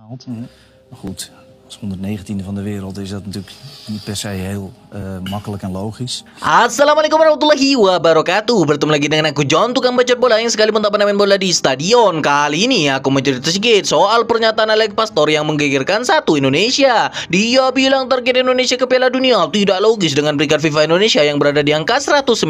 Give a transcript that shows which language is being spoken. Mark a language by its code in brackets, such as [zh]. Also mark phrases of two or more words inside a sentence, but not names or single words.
[nl] gehaald. Maar goed, als 119e van de wereld is dat natuurlijk niet per se heel makkelijk en logisch. [ar] السلام عليكم ورحمة الله وبركاته. [id] Bertemu lagi dengan aku John, tukang bacot bola yang sekalipun tak pernah main bola di stadion. Kali ini aku mau cerita sedikit soal pernyataan Alex Pastor yang menggegerkan satu Indonesia. Dia bilang target Indonesia ke Piala Dunia tidak logis dengan peringkat FIFA Indonesia yang berada di angka 119.